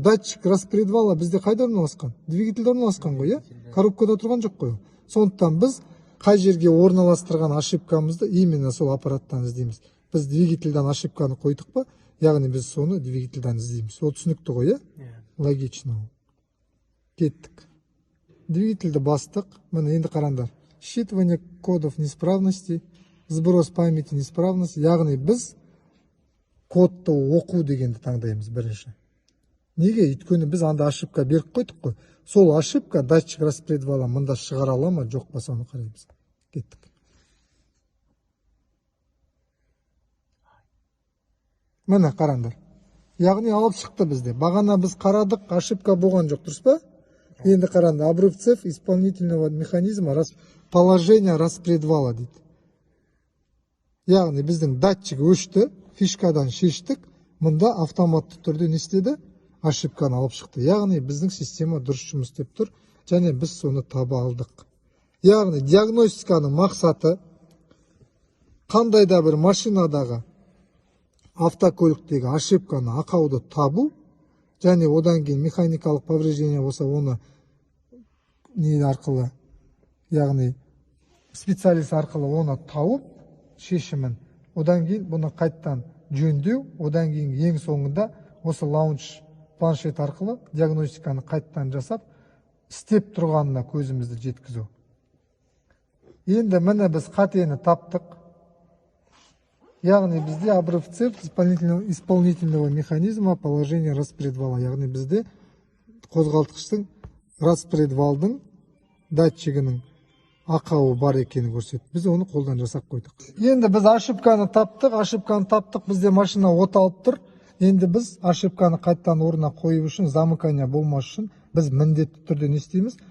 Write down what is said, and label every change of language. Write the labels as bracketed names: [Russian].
[Kazakh] Датчик распредвала бізде қайда орналасқан? Двигательде орналасқан ғой, Коробкада тұрған жоқ қой. Сондықтан біз қай жерге орналастырған ошибкамызды именно сол аппараттан іздейміз. Біз двигательдан ошибканы қойдық па, яғни біз соны двигательдан іздейміз. Ол түсінікті ғой, Логично. Кеттік. Двигательді бастық. Міне енді қараңдар. [Russian] Считывание кодов неисправности, сброс памяти неисправности. [Kazakh] Яғни біз кодты оқу дегенді таңдаймыз бірінші. Неге? Өйткені біз анда ошибка беріп қойдық қой. Сол ошибка датчик распредвала мында шығара ала ма, жоқ па, соны қараймыз. Кеттік. Міне қараңдар. Яғни алып шықты бізде. Бағана біз қарадық, ошибка болған жоқ, дұрыс па? Енді қараңдар. [Russian] Обрыв цепь исполнительного механизма положение распредвала дейді. [Kazakh] Яғни біздің датчик өшті, фишкадан шештік, мында автоматты түрде не істеді? Ошибканы алып шықты. Яғни біздің система дұрыс жұмыс істеп тұр, және біз соны таба алдық. Яғни диагностиканың мақсаты қандай да бір машинадағы автокөліктегі ошибканы, ақауды табу, және одан кейін механикалық повреждение болса оны не арқылы, яғни специалист арқылы оны тауып шешімін, одан кейін бұны қайттан жөндеу, одан кейін ең соңында осы лаунч планшет арқылы диагностиканы қайттан жасап, істеп тұрғанына көзімізді жеткізу. Енді міне біз қатені таптық. Яғни бізде [Russian] обрыв цепь исполнительного механизма положение распредвала. [Kazakh] Яғни бізде қозғалтқыштың распредвалдың датчигінің ақауы бар екенін көрсетті. Біз оны қолдан жасап қойдық. Енді біз ошибканы таптық, бізде машина от алып тұр. Енді біз ошибканы қайттан орнына қойып үшін, замыкание болмас үшін біз міндетті түрде не істейміз?